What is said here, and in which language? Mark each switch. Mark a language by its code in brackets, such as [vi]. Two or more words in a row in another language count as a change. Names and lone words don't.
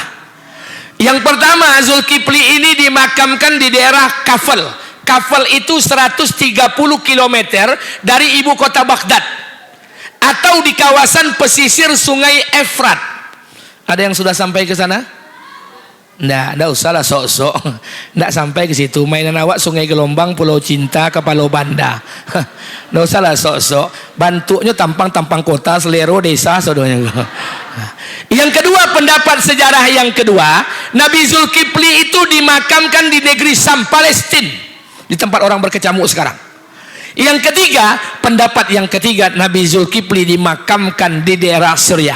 [id] Yang pertama, Zulkifli ini dimakamkan di daerah Kafel. Kafel itu 130 km dari ibu kota Baghdad, atau di kawasan pesisir sungai Efrat. Ada yang sudah sampai ke sana? Nggak usah lah sok-sok. Nggak sampai ke situ. [min] Mainan awak Sungai Gelombang, Pulau Cinta, Kapalo Banda. [id] Nggak usah lah sok-sok. [min] Bantunya tampang-tampang kota, selero desa, saudaranya. [id] Yang kedua, pendapat sejarah yang kedua, Nabi Zulkifli itu dimakamkan di negeri Sam, Palestina, di tempat orang berkecamuk sekarang. Yang ketiga, pendapat yang ketiga, Nabi Zulkifli dimakamkan di daerah Syria.